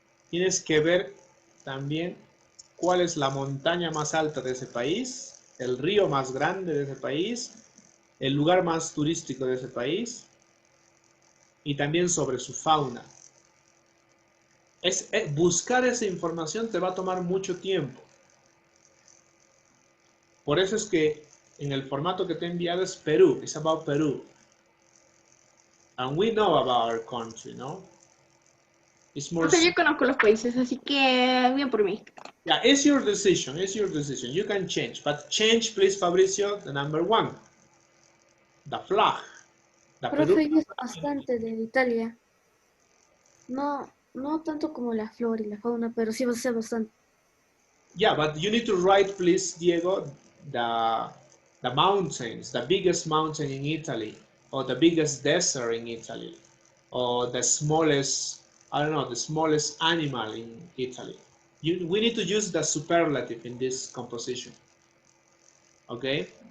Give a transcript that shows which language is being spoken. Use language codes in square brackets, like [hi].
[es] Tienes que ver también cuál es la montaña más alta de ese país, el río más grande de ese país, el lugar más turístico de ese país y también sobre su fauna. Buscar esa información te va a tomar mucho tiempo. Por eso es que en el formato que te he enviado es Perú, [en] it's about Peru. And we know about our country, no? It's more... [es] Profe, yo conozco los países, así que bien por mí. [en] Yeah, it's your decision, it's your decision. You can change, but change, please, Fabricio, the number 1. The flag. The Peru. [es] Profe, yo sé bastante de Italia. No tanto como la flora y la fauna, pero sí sé bastante. [en] Yeah, but you need to write, please, Diego, the mountains, the biggest mountain in Italy, or the biggest desert in Italy, or the smallest, I don't know, the smallest animal in Italy. We need to use the superlative in this composition, okay?